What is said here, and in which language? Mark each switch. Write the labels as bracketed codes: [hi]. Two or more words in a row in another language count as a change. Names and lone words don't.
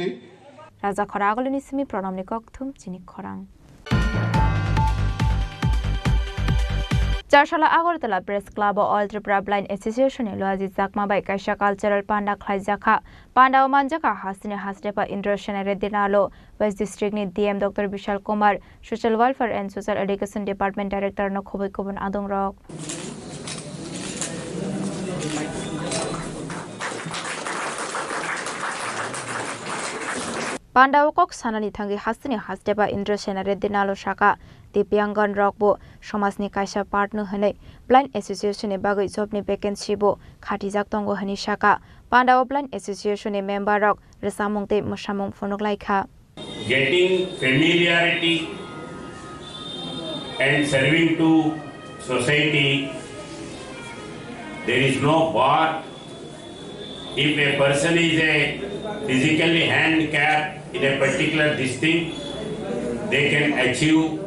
[trp] রাজা খরা আগলিনি সিমি প্রণামনি ককথুম চিনি খরাং চারশালা আগরতলা প্রেস ক্লাব ও অল ত্রিপুরা ব্লাইন্ড এসোসিয়েশনে লোয়াজি জাকমাবাই কাইসা কালচারাল পান্ডা খ্লাইজাখা পান্ডা ও মানজাখা হাসিনে হাসডেপা ইন্দ্র সেনারে দিনালো ওয়েস্ট ডিস্ট্রিক্টনি ডিএম ডক্টর বিশাল কুমার সোশ্যাল ওয়েলফেয়ার এন্ড সোশ্যাল এডুকেশন ডিপার্টমেন্ট ডাইরেক্টর ন খবই কবন আদং রক পান্ডা ও কক সানানি থাঙ্গি হাসিনে হাসডেপা ইন্দ্র সেনারে দিনালো শাখা दिव्यांगन रकबो समाजनि कायसा पार्टनो हनै ब्लाइन्ड एसोसिएशन बागै जबनि भेकेन्सिबो खाथिजाक दंगो हनि शाखा पान्डाव ब्लाइन्ड एसोसिएशन मेम्बर रक रेसामुंते मसामुं फुनुगलाइखा [en] getting familiarity and serving to society. There is no bar. If a person is a physically handicapped in a particular distinct, they can achieve.